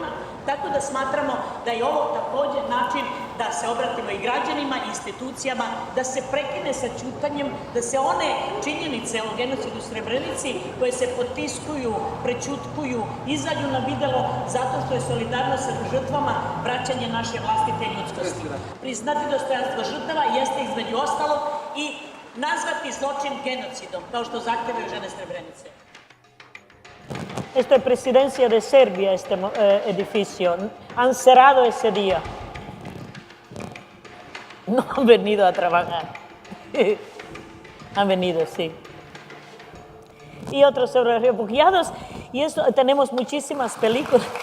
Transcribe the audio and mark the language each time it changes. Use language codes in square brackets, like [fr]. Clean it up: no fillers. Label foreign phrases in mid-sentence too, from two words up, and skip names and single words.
[sr] Tako da smatramo da je ovo također način da se obratimo i građanima i institucijama, da se prekine sa ćutanjem, da se one činjenice o genocidu u Srebrenici koje se potiskuju, prećutkuju, izađu na videlo zato što je solidarnost sa žrtvama vraćanje naše vlastite ljudskosti. Priznati dostojanstvo žrtava jeste između ostalog i nazvati zločin genocidom, kao što zahtevaju žene Srebrenice. [es] Esto es presidencia de Serbia, este edificio. Han cerrado ese día. No han venido a trabajar. Han venido, sí. Y otros sobre refugiados. Y eso, tenemos muchísimas películas.